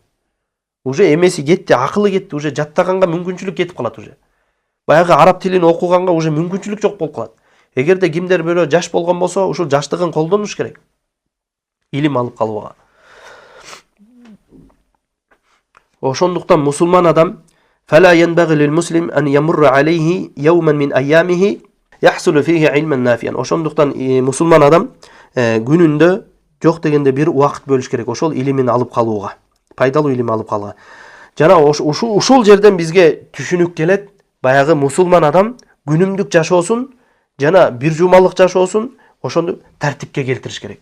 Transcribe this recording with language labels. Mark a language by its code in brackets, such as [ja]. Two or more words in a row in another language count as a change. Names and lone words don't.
[ky] Уже эмеси кетти, акылы кетти, уже жаттаганга мүмкүнчүлүк кетип калат уже. Баягы араб тилин окуганга уже мүмкүнчүлүк жок болуп калат. Эгерде кимдер бирөө жаш болгон болсо, ушул жаштыгын колдонуш керек. Илим алып калууга. Ошондуктан мусулман адам [ar] فلا ينبغي للمسلم أن يمر عليه يوما من أيامه يحصل فيه علما نافعا. [ky] Ошондуктан мусулман адам күнүндө жок дегенде бир убакыт бөлүш керек ошол илимин алып калууга, пайдалуу илим алып калууга. Жана ушул жерден бизге түшүнүк келет, баягы мусулман адам күнүмдүк жашоосун жана бир жумалык жашоосун ошону тартипке келтириш керек.